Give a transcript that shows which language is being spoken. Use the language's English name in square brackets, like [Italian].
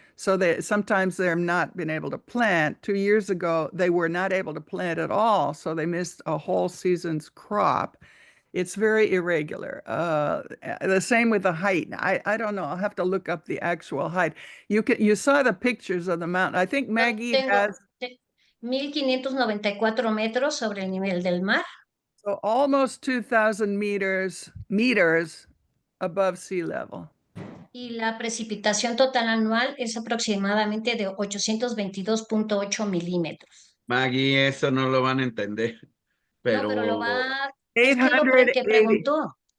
[English] So sometimes they're not been able to plant. 2 years ago, they were not able to plant at all. So they missed a whole season's crop. It's very irregular. The same with the height. I don't know. I'll have to look up the actual height. You saw the pictures of the mountain. I think Maggie has [Spanish] 1594 metros sobre el nivel del mar. [English] so almost 2,000 meters above sea level. [Spanish] Y la precipitación total anual es aproximadamente de 822.8 milímetros. Maggie, eso no lo van a entender, No, pero lo va, es que lo que preguntó.